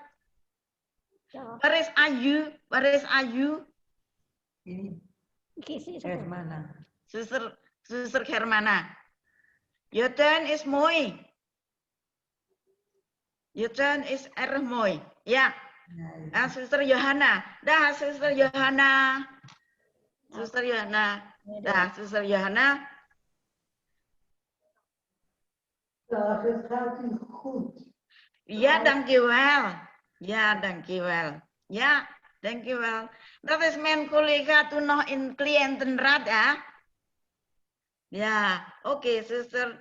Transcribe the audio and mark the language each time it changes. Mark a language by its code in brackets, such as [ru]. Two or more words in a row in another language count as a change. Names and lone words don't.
[nl] Waar is Ayu? Waar is Ayu? Ini. Hermana. Zuster Hermana. Je tuin is mooi. Je tuin is erg mooi. Ja, Suster Johanna. Dah, Suster Johanna. Suster Johanna. Dah, Suster Johanna. Dag, het gaat u goed. Ja, dankjewel. Ja, dankjewel. Ja, dankjewel. Dat is mijn collega toen nog in cliëntenraad, ja? Ja, oké, zuster.